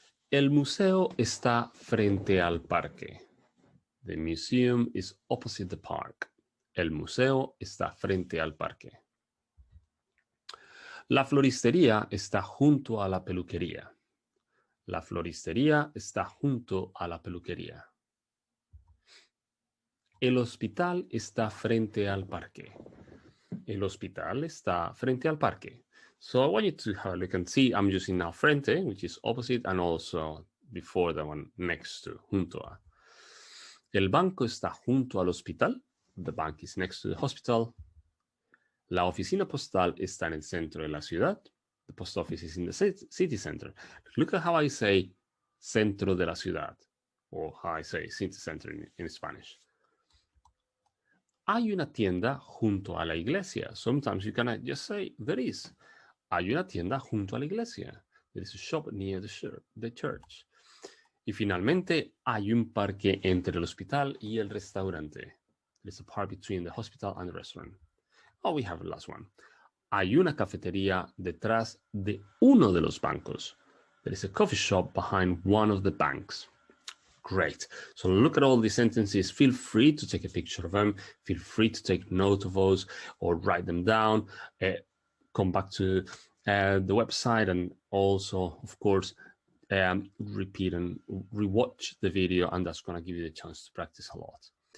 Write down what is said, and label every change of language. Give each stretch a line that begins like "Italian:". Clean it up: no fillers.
Spanish: El museo está frente al parque.
English: The museum is opposite the park.
Spanish: El museo está frente al parque. La floristería está junto a la peluquería. La floristería está junto a la peluquería. El hospital está frente al parque. El hospital está frente al parque.
English: So I want you to have a look and see. I'm using now frente, which is opposite, and also before the one next to, junto a.
Spanish: El banco está junto al hospital.
English: The bank is next to the hospital.
Spanish: La oficina postal está en el centro de la ciudad.
English: The post office is in the city center. Look at how I say centro de la ciudad, or how I say city center in Spanish.
Spanish: Hay una tienda junto a la iglesia.
English: Sometimes you can just say there is.
Spanish: Hay una tienda junto a la iglesia.
English: There is a shop near the church.
Spanish: Y finalmente, hay un parque entre el hospital y el restaurante.
English: There's a park between the hospital and the restaurant. Oh, we have the last one.
Spanish: Hay una cafetería detrás de uno de los bancos.
English: There is a coffee shop behind one of the banks. Great. So look at all these sentences. Feel free to take a picture of them. Feel free to take note of those or write them down. Come back to the website, and also, of course, repeat and rewatch the video, and that's going to give you the chance to practice a lot.